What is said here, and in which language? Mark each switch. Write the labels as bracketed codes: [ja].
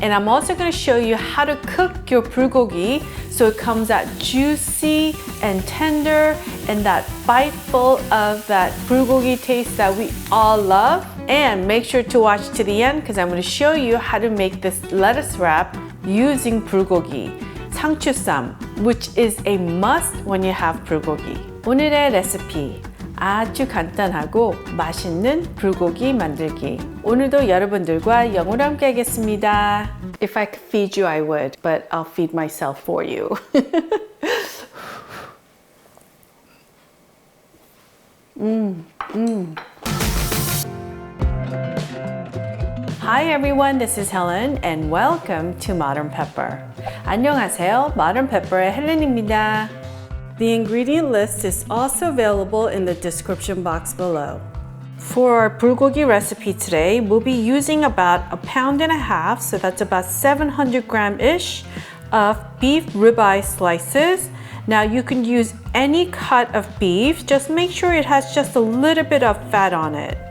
[en] And I'm also going to show you how to cook your bulgogi so it comes out juicy and tender and that bite full of that bulgogi taste that we all love. And make sure to watch to the end because I'm going to show you how to make this lettuce wrap using bulgogi. 상추쌈, which is a must when you have bulgogi. [ko] 오늘의 레시피, 아주 간단하고 맛있는 bulgogi 만들기. 오늘도 여러분들과 영어로 함께 하겠습니다. [en] If I could feed you, I would, but I'll feed myself for you. Hi everyone, this is Helen and welcome to Modern Pepper. [ko] 안녕하세요, Modern Pepper의 헬렌입니다. [en] The ingredient list is also available in the description box below. For our bulgogi recipe today, we'll be using about 1.5 pounds, so that's about 700 gram-ish of beef ribeye slices. Now you can use any cut of beef, just make sure it has just a little bit of fat on it.